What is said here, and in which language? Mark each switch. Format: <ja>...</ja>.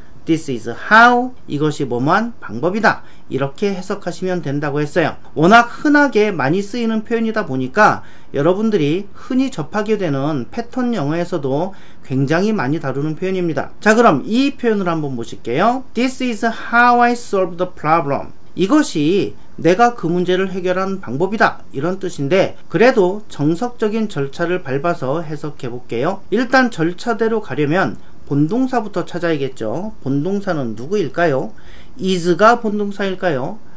<en>this is how,</en> <ko>이것이 뭐뭐한 방법이다. 이렇게 해석하시면 된다고 했어요. 워낙 흔하게 많이 쓰이는 표현이다 보니까 여러분들이 흔히 접하게 되는 패턴 영어에서도 굉장히 많이 다루는 표현입니다. 자, 그럼 이 표현을 한번 보실게요.</ko> <en>This is how I solved the problem.</en> <ko>이것이 내가 그 문제를 해결한 방법이다, 이런 뜻인데, 그래도 정석적인 절차를 밟아서 해석해 볼게요. 일단 절차대로 가려면 본동사부터 찾아야겠죠. 본동사는 누구일까요? is가 본동사일까요?</ko>